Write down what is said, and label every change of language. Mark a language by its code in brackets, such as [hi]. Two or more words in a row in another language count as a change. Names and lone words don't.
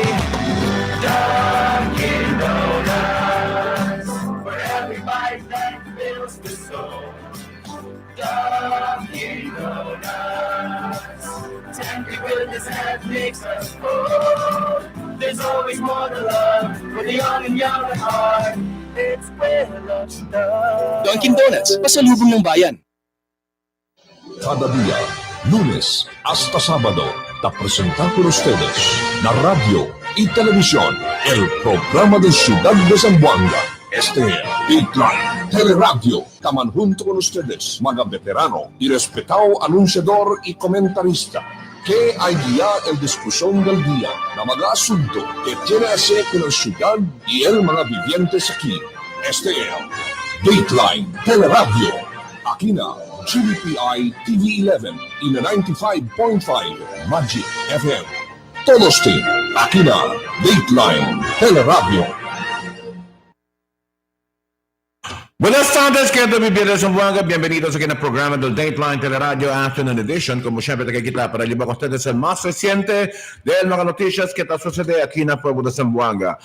[en] Dunkin' Donuts, for every bite that fills the soul. Dunkin' Donuts, tempting goodness that makes us whole. There's always more to love for the young and young at heart. It's where love's done. Dunkin' Donuts, [tl] pasalubong ng bayan. [cbk] Cada día, lunes hasta sábado, te presenta por ustedes la radio y televisión, el programa de Ciudad de Zamboanga. Este es Dateline, Teleradyo. Taman junto con ustedes, mga veterano y respetado anunciador y comentarista, que hay guía el discusión del día na mga asunto que tiene que hacer con la ciudad y el mga vivientes aquí. Este es Dateline, Teleradyo. Aquí na GBPI TV11 y na 95.5 Magic FM. Todos tienen aquí na Dateline Teleradyo. Buenas tardes, queridos vivientes de Zamboanga. Bienvenidos aquí en el programa del Dateline Teleradyo Afternoon Edition. Como siempre, te quita para llevar a ustedes el más reciente de las noticias que está sucediendo aquí en el pueblo de Zamboanga.